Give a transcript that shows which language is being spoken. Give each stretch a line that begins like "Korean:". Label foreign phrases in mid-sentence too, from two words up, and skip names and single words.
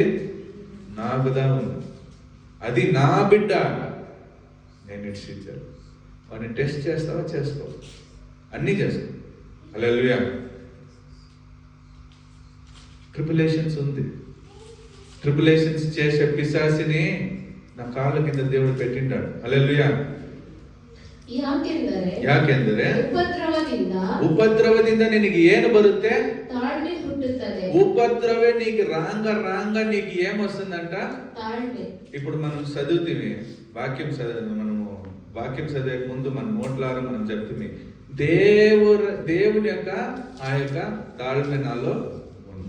Telugu: నాకుదా ఉంది. అది నా బిడ్డ, నేను ఇచ్చాను. వాడిని టెస్ట్ చేస్తావా? చేసుకో, అన్నీ చేసుకో. హల్లెలూయా. ట్రిపులేషన్స్ ఉంది. ట్రిపులేషన్స్ చేసే పిశాసిని నా కాళ్ళ కింద దేవుడు పెట్టింటాడు. హల్లెలూయా.
Kannada: ಯಾಕೆಂದರೆ ಉಪದ್ರವದಿಂದ ನಿನಗೆ ಏನು ಬರುತ್ತೆ? ತಾಳ್ಮೆ ಹುಟ್ಟುತ್ತದೆ.
Telugu: ఉపద్రవే నీకు రాంగా నీకు ఏమొస్తుందంట? తాಳ್ಮೆ. ఇప్పుడు మనం చదువుతీవి, మనము వాక్యం చదివే ముందు మన నోట్లారా మనం చెప్తుంది, దేవుని యొక్క ఆ యొక్క తాಳ್మె నాలో ఉంది.